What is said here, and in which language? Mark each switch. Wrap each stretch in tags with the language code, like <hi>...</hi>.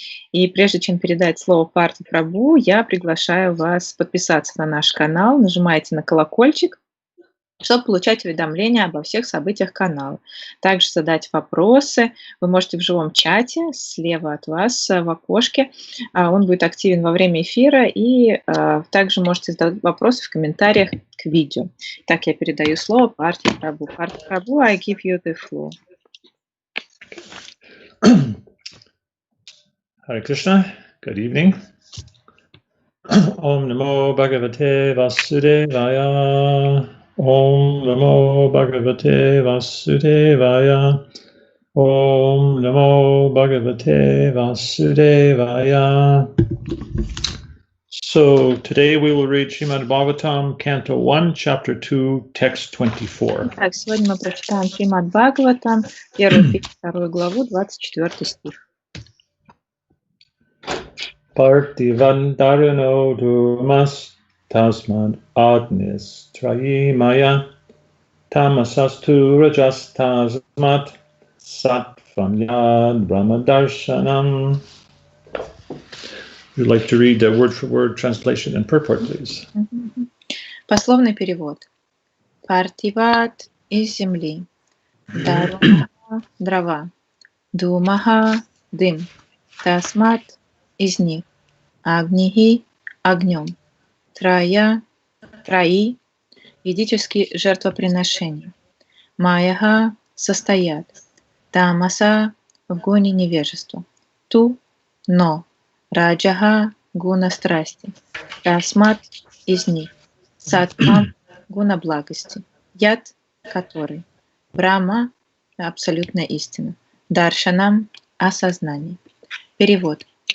<ru>И прежде чем передать слово Партха прабху, я приглашаю вас подписаться на наш канал, нажимайте на колокольчик, чтобы получать уведомления обо всех событиях канала. Также задать вопросы вы можете в живом чате слева от вас в окошке. Он будет активен во время эфира, и также можете задать вопросы в комментариях к видео. Так, я передаю слово Партха прабху.</ru> <en>Партха прабху, I give you the floor. Hare Krishna, good evening.</en> <sa>Om Namo Bhagavate Vasudevaya. Om Namo Bhagavate Vasudevaya. Om Namo Bhagavate Vasudevaya.</sa> <en>So today we will read Shrimad Bhagavatam, Canto 1, Chapter 2, Text 24.</en> <ru>Так, сегодня мы прочитаем Шримад Бхагаватам, 1 2 главу, 24 стих.</ru> <sa>Parthivantarano dumas tasmad agnis trayimaya tamasastu rajas tasmat sattvam yad brahmadarshanam.</sa> <en>Would you like to read the word-for-word translation and purport, please?</en> <ru>Пословный перевод. Партиват — из земли, дарума — дрова, думаха — дым, тасмат — из них, агнихи — огнем, трая — трои — ведические жертвоприношения, маяха — состоят, тамаса — в гоне невежества, ту — но, раджаха — гуна страсти, тасмат — из них, саттвам — гуна благости, яд — который, брахма — абсолютная истина, даршанам — осознание. Перевод.</ru>